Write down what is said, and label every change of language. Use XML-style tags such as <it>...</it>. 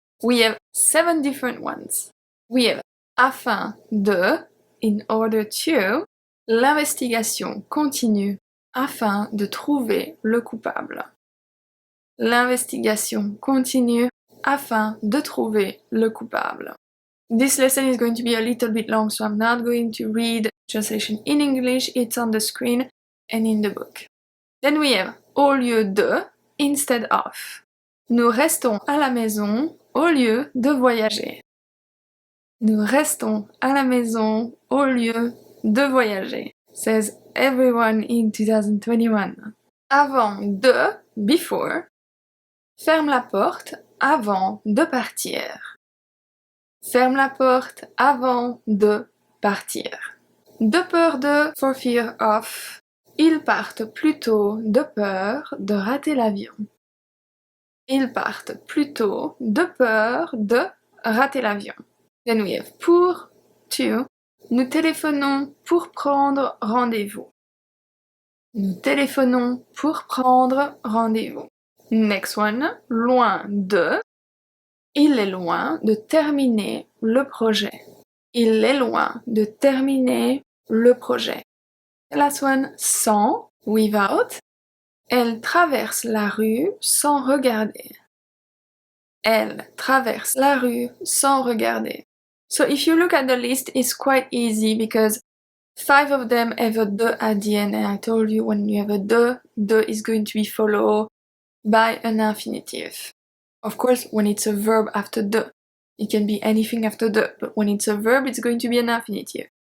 <en>We have 7 different ones. We have afin de, in order to,</en> <fr>l'investigation continue afin de trouver le coupable. L'investigation continue afin de trouver le coupable.</fr> <en>This lesson is going to be a little bit long, so I'm not going to read translation in English. It's on the screen and in the book. Then we have au lieu de, instead of.</en> <fr>Nous restons à la maison au lieu de voyager. Nous restons à la maison au lieu de voyager,</fr> <en>says everyone in 2021.</en> <fr>Avant de, before. Ferme la porte avant de partir. Ferme la porte avant de partir. De peur de,</fr> <en>for fear of.</en> <fr>Ils partent plutôt de peur de rater l'avion. Ils partent plutôt de peur de rater l'avion.</fr> <en>Then we have pour, to.</en> <fr>Nous téléphonons pour prendre rendez-vous. Nous téléphonons pour prendre rendez-vous.</fr> <en>Next one,</en> <fr>loin de. Il est loin de terminer le projet. Il est loin de terminer le projet.</fr> <en>The last one, sans, without.</en> <fr>Elle traverse la rue sans regarder. Elle traverse la rue sans regarder.</fr> <en>So if you look at the list, it's quite easy because 5 of them have a de at the end, and I told you when you have a de is going to be followed by an infinitive. Of course, when it's a verb after de, it can be anything after de, but when it's a verb, it's going to be an infinitive.</en>